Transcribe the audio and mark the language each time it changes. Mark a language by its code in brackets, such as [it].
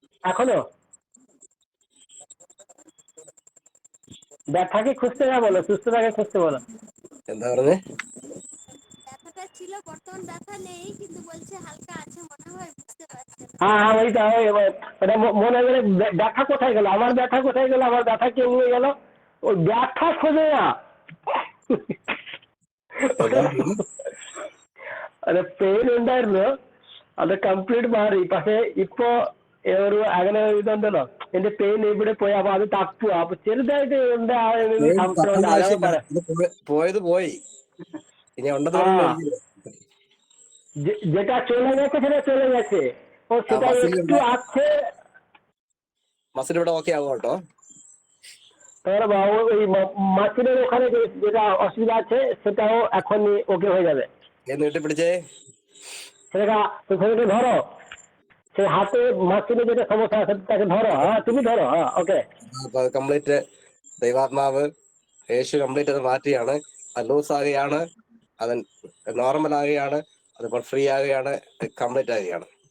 [bn] এখনো ব্যথাকে খুঁজতে না বলো, সুস্থতাকে খুঁজতে বলো। [ml] എന്താ പറഞ്ഞേ? [bn] ব্যথাটা ছিল, বর্তমান ব্যথা নেই, কিন্তু বলছে হালকা আছে মনে হয়, বুঝতে পারছেন। হ্যাঁ ওইটা ওটা মনে গেলে ব্যথা কোথায় গেল, আমার ব্যথা কোথায় গেল, আমার ব্যথা কে নিয়ে গেল? ওই ব্যথা খোঁজে না, [ml] അത് പെയിൻ ഉണ്ടായിരുന്നു, അത് കംപ്ലീറ്റ് മാറി. പക്ഷെ ഇപ്പൊ ഒരു അങ്ങനെ ഇതുണ്ടല്ലോ, എന്റെ പെയിൻ ഇവിടെ പോയി, അപ്പൊ അത് തപ്പുക, അപ്പൊ ചെറുതായിട്ട് എന്താ സംശയമുണ്ട്, അതാണ് പറയാം. പോയത് പോയി, ഇനി ഉണ്ടെന്ന് പറഞ്ഞില്ല. [bn] যেটা চলে গেছে সেটা চলে গেছে, ও সেটা একটু আছে। [ml] മസിൽ ഇവിടെ ഓക്കെ ആവും കേട്ടോ। [bn] ওই মাসিলের ওখানে যেটা অসুবিধা আছে সেটাও এখনই ওকে হয়ে যাবে। [ml] നീട്ടി പിടിച്ചേ, [bn] সেটাকে ধরো, সেই হাতে মাসিলে যেটা সমস্যা আছে তাকে ধরো। হ্যাঁ তুমি ধরো, হ্যাঁ ഓക്കെ. [ml] കംപ്ലീറ്റ് ദൈവാത്മാവ് യേശു കംപ്ലീറ്റ് അത് മാറ്റിയാണ്. അത് ലൂസ് ആകുകയാണ്, അത് നോർമൽ ആകുകയാണ്, അതിപ്പോൾ ഫ്രീ ആകുകയാണ്, കംപ്ലീറ്റ് ആകുകയാണ്.